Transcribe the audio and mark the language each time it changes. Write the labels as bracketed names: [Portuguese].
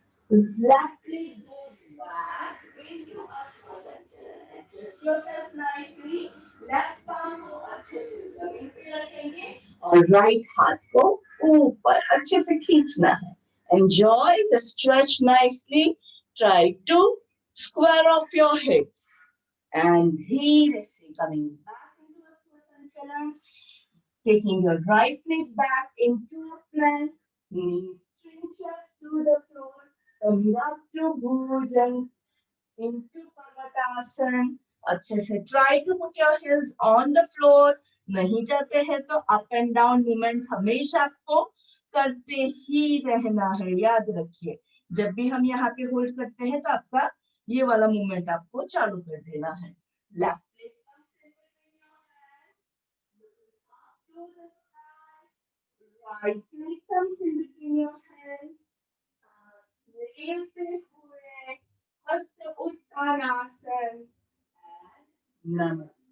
[English] Left leg goes back into a Swasthana. Adjust yourself nicely. Left palm [Hindi] को अच्छे से जमीन पे रखेंगे और right हाथ को ऊपर अच्छे से खींचना है. [English] Enjoy the stretch nicely. Try to square off your hips. And [Hindi] धीरे से [English] coming back into a Swasthana. Taking your right leg back into a plank. Knees chin chest to the floor. Coming up to Bhujan. Into Parvatasana. [Hindi] अच्छे से [English] try to put your heels on the floor. [Hindi] नहीं जाते हैं तो [English] up and down movement [Hindi] हमेशा आपको करते ही रहना है. याद रखिए जब भी हम यहाँ पे होल्ड करते हैं तो आपका ये वाला मूवमेंट आपको चालू कर देना है. [English] Left leg comes in between your hands. Looking up to the sky. Right leg comes in between your hands. [Hindi] सांस लेते हुए [English] Hasta Uttanasana. And Namaskar.